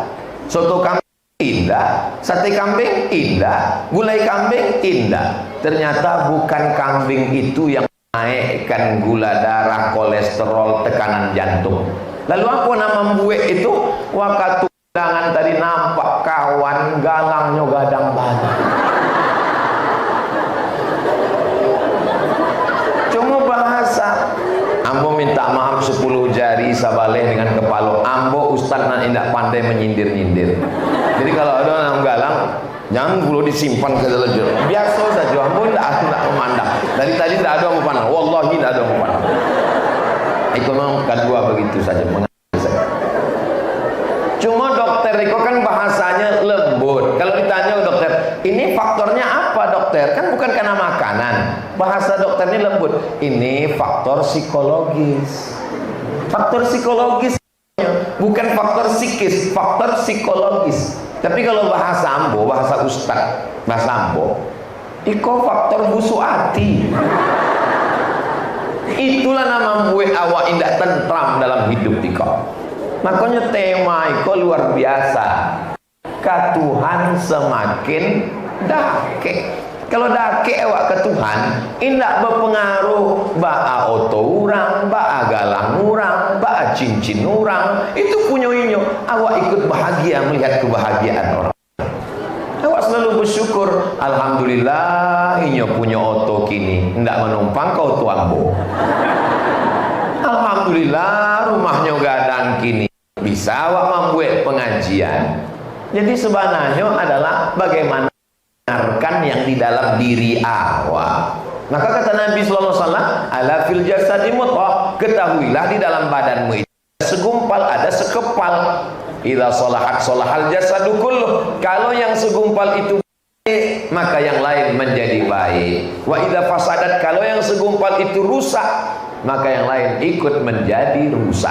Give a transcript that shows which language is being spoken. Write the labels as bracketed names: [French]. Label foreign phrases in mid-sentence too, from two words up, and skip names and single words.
[Indonesian] Soto kambing, indah. Sate kambing, indah. Gulai kambing, indah. Ternyata bukan kambing itu yang menaikkan gula darah, kolesterol, tekanan jantung. [Minangkabau] Lalu apa nama buek itu? Waktu undangan tadi nampak kawan galangnya gadang banyak. [Indonesian] Cuma bahasa. [Minangkabau] Ambo minta maaf 10 jari sabaleh dengan kepala. Ambo ustaz nan indak pandai menyindir-nyindir. [Indonesian] Jadi kalau ada orang galang, jangan perlu disimpan ke dalam jero. Biasa saja, ambo tidak memandang. Dari tadi tidak ada yang memandang. Wallahi tidak ada yang memandang. Itu memang kedua begitu saja. Cuma dokter itu kan bahasanya lembut. Kalau ditanya dokter, ini faktornya apa dokter? Kan bukan karena makanan. Bahasa dokter ini lembut. Ini faktor psikologis. Faktor psikologis, bukan faktor psikis, faktor psikologis. [Minangkabau] Tapi kalau bahasa ambo, bahasa ustaz, bahasa ambo, iko faktor busuk hati. Itulah nama buat awak indah tentram dalam hidup iko. Makanya tema iko luar biasa. Katuhan semakin dake. Kalau dake awak ke Tuhan, indak berpengaruh ba'a oto orang, ba'a galang orang, ba'a cincin orang. Itu punya inyo. Awak ikut bahagia melihat kebahagiaan orang. Awak selalu bersyukur, alhamdulillah inyo punya oto kini, ndak menumpang kau tuambo. Alhamdulillah rumahnya gadang kini, bisa awak membuat pengajian. [Indonesian] Jadi sebenarnya adalah bagaimana mendengarkan yang di dalam diri awak. Maka kata Nabi [Arabic] صلى الله عليه وسلم, ألا في الجسد مضغة, [Indonesian] ketahuilah di dalam badanmu itu ada segumpal, ada sekepal. [Arabic] إذا صلحت صلح الجسد كله. [Indonesian] Kalau yang segumpal itu baik, maka yang lain menjadi baik. [Arabic] وإذا فسدت, [Indonesian] kalau yang segumpal itu rusak, maka yang lain ikut menjadi rusak.